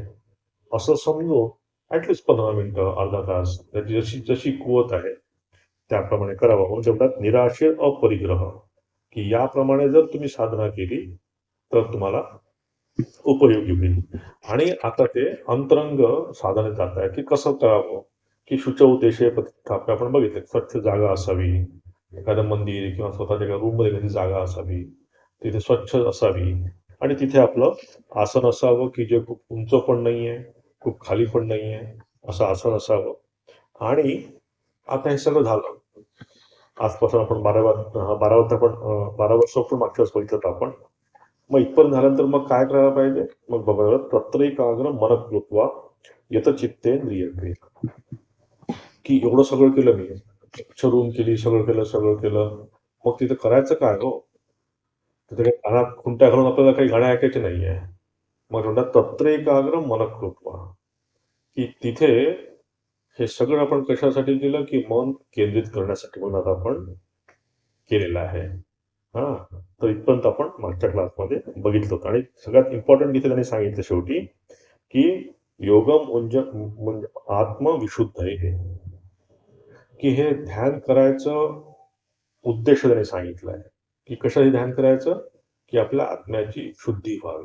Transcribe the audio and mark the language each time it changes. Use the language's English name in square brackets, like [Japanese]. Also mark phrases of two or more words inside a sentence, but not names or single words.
[Marathi] असं समजून ॲटलीस्ट 15 मिनिटं, अर्धा तास त्याची जशी जशी कुवत आहे त्याप्रमाणे करावं. म्हणून शब्दात [Sanskrit] निराशय अपरिग्रह, [Marathi] की याप्रमाणे जर तुम्ही साधना केली, तर तुम्हाला उपयोगी होईल. आणि आता ते अंतरंग साधनेत जात आहे, की कसं करावं, की [Sanskrit] शुचौ देशे प्रतिष्ठाप्य [Marathi] आपण बघितलं. स्वच्छ जागा असावी. एखादं मंदिर किंवा स्वतःच्या एका रूममध्ये एखादी जागा असावी. तिथे स्वच्छ असावी आणि तिथे आपलं आसन असावं, की जे खूप उंच पण नाहीये, खूप खाली पण नाहीये, असं आसन असावं. आणि आता हे सगळं झालं. आजपासून आपण 12 वर्ष आपण 12 वर्ष पण मागच्या वेळेस बघितलं होतं आपण. मग इथपर्यंत झाल्यानंतर मग काय करायला पाहिजे? मग बघा [Sanskrit] तत्रैकाग्र मनः कृत्वा यतचित्तेंद्रियक्रिया, [Marathi] की एवढं सगळं केलं मी. रूम केली, सगळं केलं. मग तिथं करायचं काय हो? तिथे काही कानात खुंट्या घालून आपल्याला काही गाणे ऐकायचे नाहीये. मग म्हणतात [Sanskrit] तत्रैकाग्र मनः कृत्वा, [Marathi] की तिथे हे सगळं आपण कशासाठी केलं, की मन केंद्रित करण्यासाठी म्हणून आता आपण केलेलं आहे. हां. तर इथपर्यंत आपण मागच्या क्लासमध्ये बघितलं होतं आणि सगळ्यात इम्पॉर्टंट इथे त्यांनी सांगितलं शेवटी, की योगम म्हणजे आत्मविशुद्ध आहे हे, की हे ध्यान करायचं उद्देश त्यांनी सांगितलाय, की कशासाठी ध्यान करायचं, की आपल्या आत्म्याची शुद्धी व्हावी.